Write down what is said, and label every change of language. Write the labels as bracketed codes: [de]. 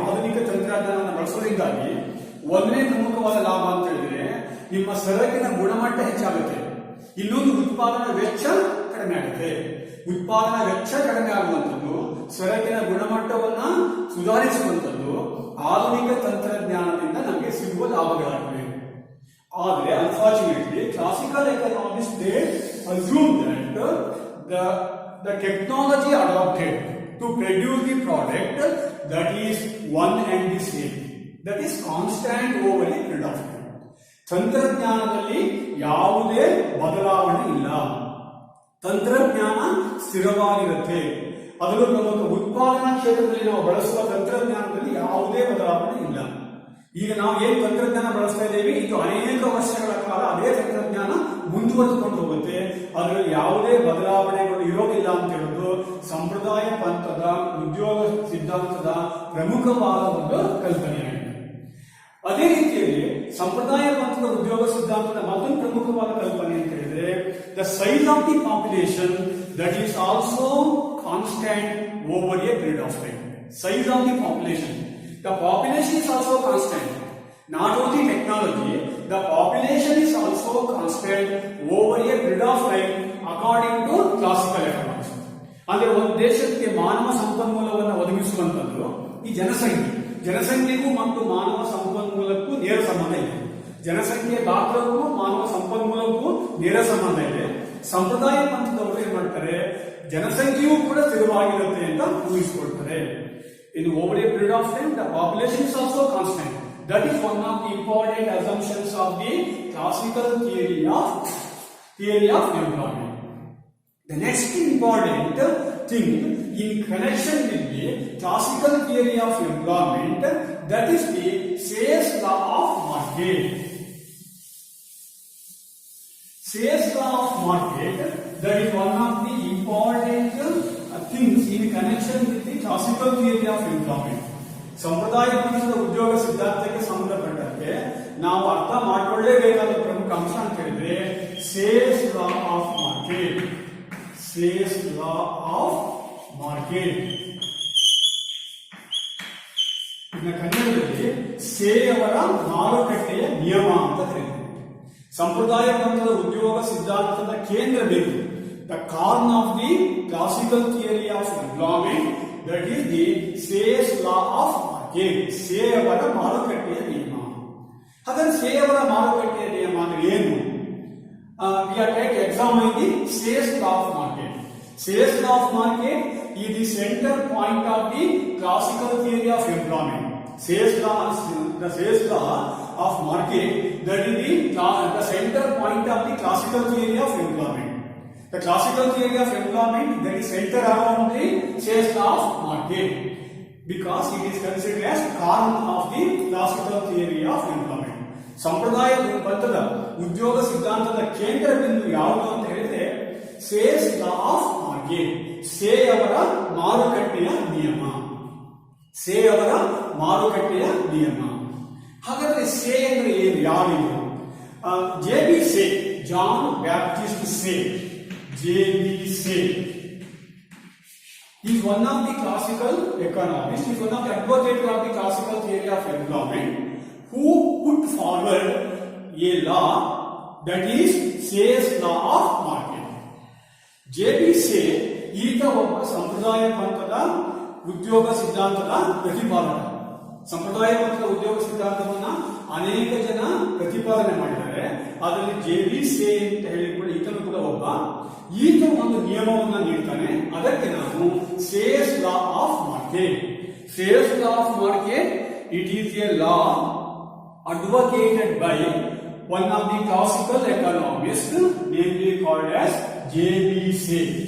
[kn] ಆಧುನಿಕ ತಂತ್ರಜ್ಞಾನವನ್ನು ಬಳಸೋದ್ರಿಂದಾಗಿ ಒಂದನೇ ಪ್ರಮುಖವಾದ ಲಾಭ ಅಂತ ಹೇಳಿದ್ರೆ ನಿಮ್ಮ ಸರಕಿನ ಗುಣಮಟ್ಟ ಹೆಚ್ಚಾಗುತ್ತೆ. ಇನ್ನೊಂದು ಉತ್ಪಾದನಾ ವೆಚ್ಚ ಕಡಿಮೆ ಆಗುತ್ತೆ. ಉತ್ಪಾದನಾ ವೆಚ್ಚ ಕಡಿಮೆ ಆಗುವಂಥದ್ದು, ಸರಕಿನ ಗುಣಮಟ್ಟವನ್ನ ಸುಧಾರಿಸುವಂಥದ್ದು ಆಧುನಿಕ ತಂತ್ರಜ್ಞಾನದಿಂದ ನಮಗೆ ಸಿಗುವ ಲಾಭಗಳಾಗಿವೆ. [en] ಆದರೆ unfortunately classical economics they assume that the technology adopted to produce the product, that is one and the same, that is constant over a period of time. [kn] ತಂತ್ರಜ್ಞಾನದಲ್ಲಿ ಯಾವುದೇ ಬದಲಾವಣೆ ಇಲ್ಲ. ತಂತ್ರಜ್ಞಾನ ಸ್ಥಿರವಾಗಿರುತ್ತೆ. ಅದರಲ್ಲೂ ಪ್ರಮುಖ ಉತ್ಪಾದನಾ ಕ್ಷೇತ್ರದಲ್ಲಿ ನಾವು ಬಳಸುವ ತಂತ್ರಜ್ಞಾನದಲ್ಲಿ ಯಾವುದೇ ಬದಲಾವಣೆ ಇಲ್ಲ. ಈಗ ನಾವು ಏನು ತಂತ್ರಜ್ಞಾನ ಬಳಸ್ತಾ ಇದ್ದೇವೆ, ಇದು ಅನೇಕ ವರ್ಷಗಳ ಕಾಲ ಅದೇ ತಂತ್ರಜ್ಞಾನ ಮುಂದುವರೆದುಕೊಂಡು ಹೋಗುತ್ತೆ. ಅದರಲ್ಲಿ ಯಾವುದೇ ಬದಲಾವಣೆಗಳು ಇರೋದಿಲ್ಲ ಅಂತ ಹೇಳೋದು ಸಂಪ್ರದಾಯ ಪಂಥದ ಉದ್ಯೋಗ ಸಿದ್ಧಾಂತದ ಪ್ರಮುಖವಾದ ಒಂದು ಕಲ್ಪನೆಯಾಗಿದೆ. ಅದೇ ರೀತಿಯಲ್ಲಿ ಸಂಪ್ರದಾಯ ಪಂಥದ ಉದ್ಯೋಗ ಸಿದ್ಧಾಂತದ ಮತ್ತೊಂದು ಪ್ರಮುಖವಾದ ಕಲ್ಪನೆ ಅಂತ ಹೇಳಿದ್ರೆ, [en] The size of the population that is also constant over a period of time. Size of the population, the population is also constant. Not only technology, the population is also constant over a period of time according to classical economics. [kn] ಅಂದ್ರೆ ಒಂದು ದೇಶಕ್ಕೆ ಮಾನವ ಸಂಪನ್ಮೂಲವನ್ನು ಒದಗಿಸುವಂತದ್ದು ಈ ಜನಸಂಖ್ಯೆಗೂ ಮತ್ತು ಮಾನವ ಸಂಪನ್ಮೂಲಕ್ಕೂ ನೇರ ಸಂಬಂಧ ಇದೆ. ಜನಸಂಖ್ಯೆ ಗಾತ್ರಕ್ಕೂ ಮಾನವ ಸಂಪನ್ಮೂಲಕ್ಕೂ ನೇರ ಸಂಬಂಧ ಇದೆ. ಸಂಪ್ರದಾಯ ಪಂಥದವರು ಏನ್ ಮಾಡ್ತಾರೆ, ಜನಸಂಖ್ಯೆಯೂ ಕೂಡ ಸ್ಥಿರವಾಗಿರುತ್ತೆ ಅಂತ ಊಹಿಸಿಕೊಳ್ತಾರೆ. [en] In over a period of time, the population is also constant. That is one of the important assumptions of the classical theory of employment. The next important thing in connection with the classical theory of employment, that is the Say's law of market. Say's law of market, that is one of the important things in connection with the classical theory of employment. [kn] ಸಂಪ್ರದಾಯ ಪಂಥದ ಉದ್ಯೋಗ ಸಿದ್ಧಾಂತಕ್ಕೆ ಸಂಬಂಧಪಟ್ಟಂತೆ ನಾವು ಅರ್ಥ ಮಾಡಿಕೊಳ್ಳಲೇಬೇಕಾದ ಪ್ರಮುಖ ಅಂಶ ಅಂತ ಹೇಳಿದ್ರೆ sales law of market. Sales law of market ಇನ್ನು ಕನ್ನಡದಲ್ಲಿ ಸೇಯವರ ಮಾರುಕಟ್ಟೆಯ ನಿಯಮ ಅಂತ ಕರೀತಾರೆ. ಸಂಪ್ರದಾಯ ಪಂಥದ ಉದ್ಯೋಗ ಸಿದ್ಧಾಂತದ ಕೇಂದ್ರ ಬಿಂದು, [en] the corn of the classical theory of employment, that is the Say's law of market. [kn] ಸೇಯವರ ಮಾರುಕಟ್ಟೆಯ ನಿಯಮ. ಹಾಗಾದ್ರೆ ಸೇಯವರ ಮಾರುಕಟ್ಟೆಯ ನಿಯಮ ಅಂದ್ರೆ ಏನು? [en] We are going to examine the Say's law of market. Say's law of market is the center point of the classical theory of employment. Say's law, the Say's law of market, that is the center point of the classical theory of employment. The classical theory of employment, that is centered around the Say's law of market, because it is considered as corn of the classical theory of employment. [kn] ಸಂಪ್ರದಾಯ ಪಂಥದ ಉದ್ಯೋಗ ಸಿದ್ಧಾಂತದ ಕೇಂದ್ರ ಬಿಂದು ಯಾವುದು ಅಂತ ಹೇಳಿದ್ರೆ sales law of market, ಸೇಯವರ ಮಾರುಕಟ್ಟೆಯ ನಿಯಮ. ಸೇಯವರ ಮಾರುಕಟ್ಟೆಯ ನಿಯಮ. ಹಾಗಾದ್ರೆ ಸೇ ಅಂದ್ರೆ ಏನು, ಯಾರಿದು? [en] JB Say, John Baptiste Say, JB Say is one of the classical economists, is one of the advocates of the classical theory of employment, who put forward a law that is Say's law of market. [kn] JB Say ಈತ ಒಬ್ಬ ಸಂಪ್ರದಾಯ ಪಂಥದ ಉದ್ಯೋಗ ಸಿದ್ಧಾಂತದ ಪ್ರತಿಪಾದಕ. ಸಂಪ್ರದಾಯ ಪಂಥದ ಉದ್ಯೋಗ ಸಿದ್ಧಾಂತವನ್ನ ಅನೇಕ ಜನ ಪ್ರತಿಪಾದನೆ ಮಾಡಿದ್ದಾರೆ. ಅದರಲ್ಲಿ JB Say ಅಂತ ಹೇಳಿಕೊಂಡು ಈತನು ಕೂಡ ಒಬ್ಬ. ಈತ ಒಂದು ನಿಯಮವನ್ನ ನೀಡ್ತಾನೆ, ಅದಕ್ಕೆ ನಾವು sales law of market. [en] Sales law of market, it is a law advocated by one of the classical economists, namely called as JB Say.